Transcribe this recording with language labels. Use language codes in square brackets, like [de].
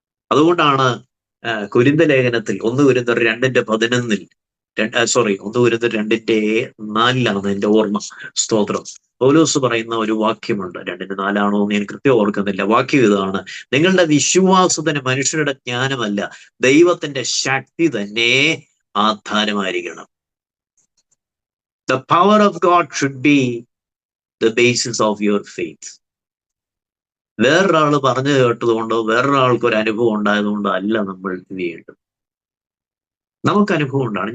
[ml] അതുകൊണ്ടാണ് കൊരിന്ത ലേഖനത്തിൽ 1 കൊരിന്ത്യർ 2:11 1 കൊരിന്ത്യർ 2:4 എന്റെ ഓർമ്മ, സ്തോത്രം, പൗലോസ് പറയുന്ന ഒരു വാക്യമുണ്ട്, 2:4 എന്ന് ഞാൻ കൃത്യം ഓർക്കുന്നില്ല. വാക്യം ഇതാണ്: നിങ്ങളുടെ വിശ്വാസത്തിന് മനുഷ്യരുടെ ജ്ഞാനമല്ല, ദൈവത്തിന്റെ ശക്തി തന്നെ ആധാരമായിരിക്കണം. [en] The power of God should be the basis of your faith. [ml] വേറൊരാൾ പറഞ്ഞു കേട്ടതുകൊണ്ടോ വേറൊരാൾക്ക് ഒരു അനുഭവം ഉണ്ടായതുകൊണ്ടോ അല്ല നമ്മൾ ഇത് ചെയ്യേണ്ടത്. നമുക്ക് അനുഭവം ഉണ്ടാണ്.